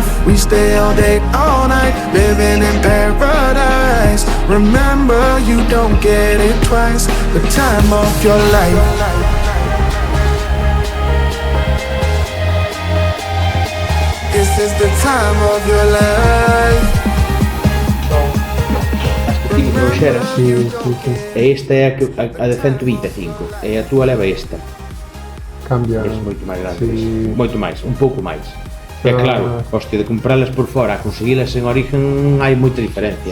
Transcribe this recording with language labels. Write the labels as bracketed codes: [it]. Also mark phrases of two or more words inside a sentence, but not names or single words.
[en] We stay all day, all night, living in paradise. Remember, you don't get it twice. The time of your life. This is the time of your life. [gl] Tipo que xeras e esta é a de 125 e a túa leva esta. Cambia. É moito máis grande, sí. Moito máis, un pouco máis. E claro, hostia, de comprarlas por fora a conseguilas en origen hai moita diferencia.